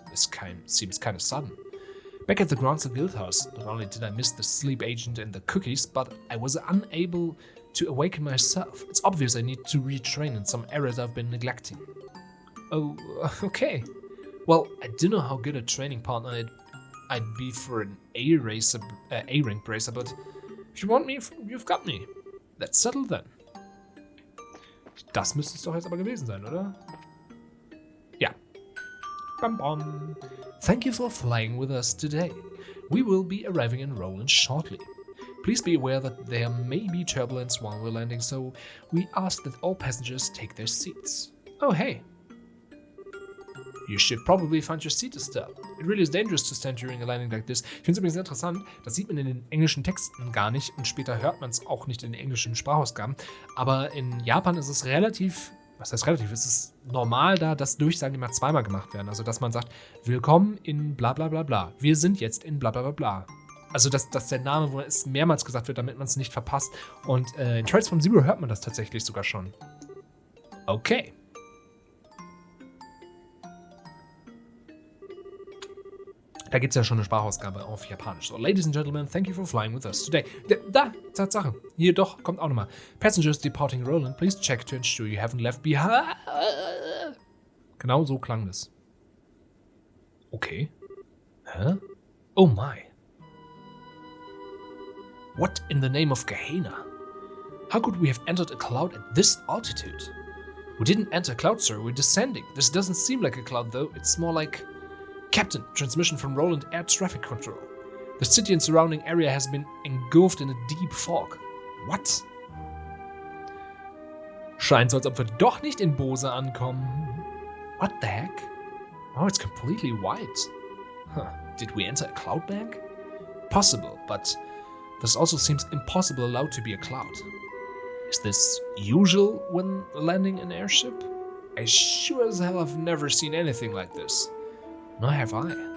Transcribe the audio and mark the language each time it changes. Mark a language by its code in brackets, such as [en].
[en] This seems kind of sudden. Back at the Grancer Guildhouse, not only did I miss the sleep agent and the cookies, but I was unable to awaken myself. It's obvious I need to retrain in some areas I've been neglecting. Oh, okay. Well, I don't know how good a training partner I'd be for an A-rank bracer, but if you want me, you've got me. Let's settle then. [de] Das müsste es doch jetzt aber gewesen sein, oder? Ja. Bam bam. [en] Thank you for flying with us today. We will be arriving in Rolent shortly. Please be aware that there may be turbulence while we're landing, so we ask that all passengers take their seats. Oh, hey. You should probably find your seat, Estelle. It really is dangerous to stand during a landing like this. [de] Ich finde es übrigens sehr interessant, das sieht man in den englischen Texten gar nicht und später hört man es auch nicht in den englischen Sprachausgaben. Aber in Japan ist es relativ, was heißt relativ, es ist normal da, dass Durchsagen immer zweimal gemacht werden. Also, dass man sagt, willkommen in bla bla bla bla. Wir sind jetzt in bla bla bla bla. Also, dass der Name, wo es mehrmals gesagt wird, damit man es nicht verpasst. Und in Trails from Zero hört man das tatsächlich sogar schon. Okay. Da gibt es ja schon eine Sprachausgabe auf Japanisch. [en] So, Ladies and Gentlemen, thank you for flying with us today. [de] Da, Tatsache. Hier doch, kommt auch nochmal. [en] Passengers departing Rolent, please check to ensure you haven't left behind. [de] Genau so klang das. [en] Okay. Huh? Oh my. What in the name of Gehenna? How could we have entered a cloud at this altitude? We didn't enter a cloud, sir. We're descending. This doesn't seem like a cloud, though. It's more like... Captain, transmission from Rolent Air Traffic Control. The city and surrounding area has been engulfed in a deep fog. What? [de] Scheint so, als ob wir doch nicht in Bose ankommen. [en] What the heck? Oh, it's completely white. Huh. Did we enter a cloud bank? Possible, but this also seems impossible allowed to be a cloud. Is this usual when landing an airship? I sure as hell have never seen anything like this. Nor have I.